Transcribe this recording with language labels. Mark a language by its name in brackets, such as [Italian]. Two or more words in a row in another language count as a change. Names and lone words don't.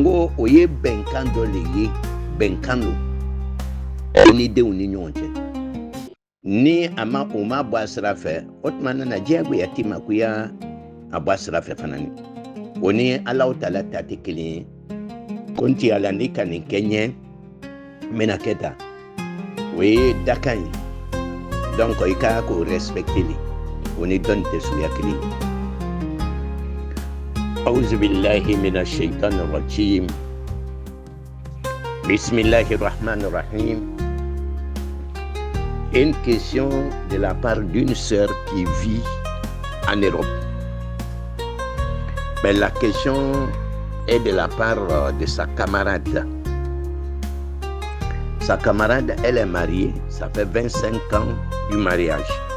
[Bambara] ko o ye bɛnkan dɔ le ye bɛnkan lo i ni denw ni ɲɔgɔn cɛ ni a ma o ma bɔ a sira fɛ o tuma nana diyagoya t'i ma ko ya abwa sira fɛ fana ni o ni [Arabic] الله تعالى [Bambara] ta tɛ kelen ye ko n ti ala ni ka nin kɛ ɲɛ n bɛna kɛ tan o ye dakan ye donc i ka k'o respecter le o ni dɔnni tɛ suguya kelen ye. [Arabic] أعوذ بالله من الشيطان الرجيم. Bismillahirrahmanirrahim. [French] Une question de la part d'une sœur qui vit en Europe. Mais la question est de la part de sa camarade. Sa camarade, elle est mariée, ça fait 25 ans du mariage.